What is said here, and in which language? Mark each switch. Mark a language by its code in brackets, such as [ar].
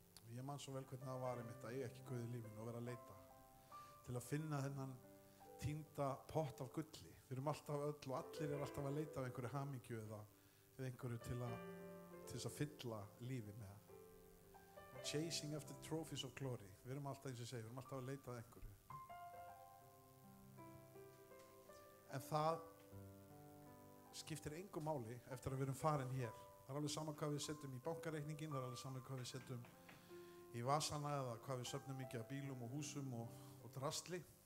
[is] Ég man svo vel hvernig það var einmitt að ég ekki Guð í lífinu og vera að leita til að finna þennan týnda pott af gulli. Við erum alltaf öll og allir alltaf að leita af einhverju hamingju eða einhverju til þess að fylla lífi með. [en] Chasing after trophies of glory. [is] Við erum alltaf, eins og ég segi, við erum alltaf að leita af einhverju. En það skiptir engu máli eftir að við erum farin hér. Það alveg sama hvað við setjum í bankareikningin, það alveg sama hvað við setjum í vasana eða hvað við söfnum mikið af bílum og húsum og drastli.